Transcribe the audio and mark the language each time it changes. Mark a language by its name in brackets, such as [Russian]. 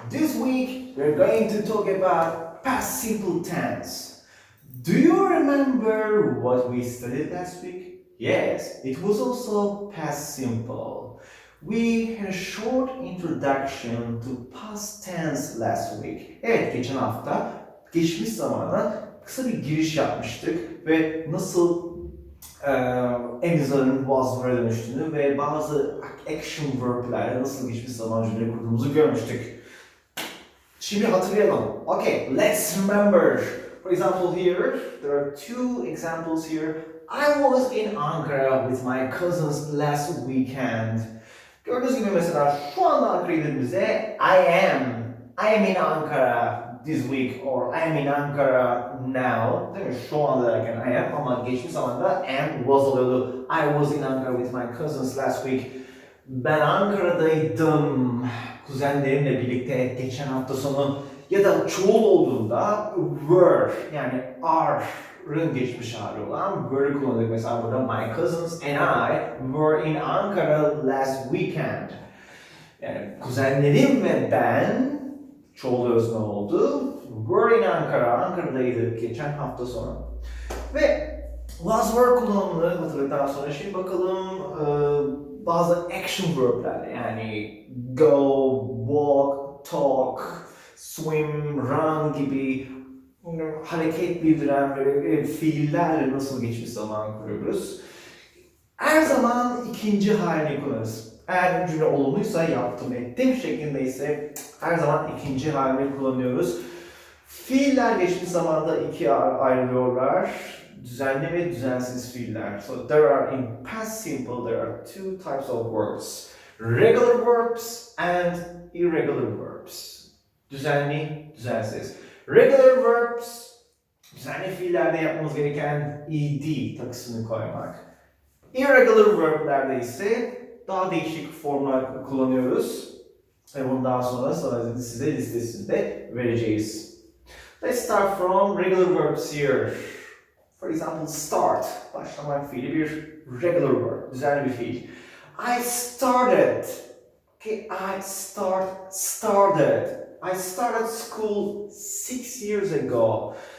[English] This week we're going to talk about past simple tense. Do you remember what we studied last week? Yes, it was also past simple. We had a short introduction to past tense last week. [Turkish] Evet, geçen hafta geçmiş zamana kısa bir giriş yapmıştık ve nasıl emizarın was'lara dönüştüğünü ve bazı action verb'lerle nasıl geçmiş zaman cümle kurduğumuzu görmüştük. Şimdi hatırlayalım. [English] Okay, let's remember. For example here, there are two examples here. I was in Ankara with my cousins last weekend. [Turkish] Gördüğünüz gibi mesela şu anda Ankara'ya dediğimizde [English] I am in Ankara this week or I am in Ankara now. [Turkish] Değil mi? Şu anda derken [English] I am [Turkish] ama geçmiş zamanda am was oluyordu. [English] I was in Ankara with my cousins last week. [Turkish] Ben Ankara'daydım kuzenlerimle birlikte geçen hafta sonu ya da çoğul olduğunda were yani are'ın geçmiş hali olan were'ı kullanıyorduk. Mesela burada [English] my cousins and I were in Ankara last weekend. [Turkish] Yani kuzenlerim ve ben çoğul özne oldu. [English] Were in Ankara, [Turkish] Ankara'daydık geçen hafta sonu. Ve was were kullanımını hatırladıktan sonra şimdi bakalım bazı action verb'ler yani go, walk, talk, swim, run gibi hareket bildiren böyle fiillerle nasıl geçmiş zaman kuruyoruz. Her zaman ikinci halini kullanırız. Eğer cümle olumluysa yaptım ettim şeklinde ise her zaman ikinci halini kullanıyoruz. Fiiller geçmiş zamanda ikiye ayrılıyorlar. Düzenli ve düzensiz fiiller. [English] So there are in past simple there are two types of words. Regular verbs and irregular verbs. [Turkish] Düzenli, düzensiz. Regular verbs, düzenli fiillerde yapmamız gereken ed takısını koymak. Irregular verb'lerde ise daha değişik formlar kullanıyoruz. Ve bunu daha sonra size listesinde vereceğiz. [English] Let's start from regular verbs here. For example, start. [Turkish] Başlamak fiili bir regular verb, düzenli bir fiil. [English] I started. Okay, I started. I started school 6 years ago.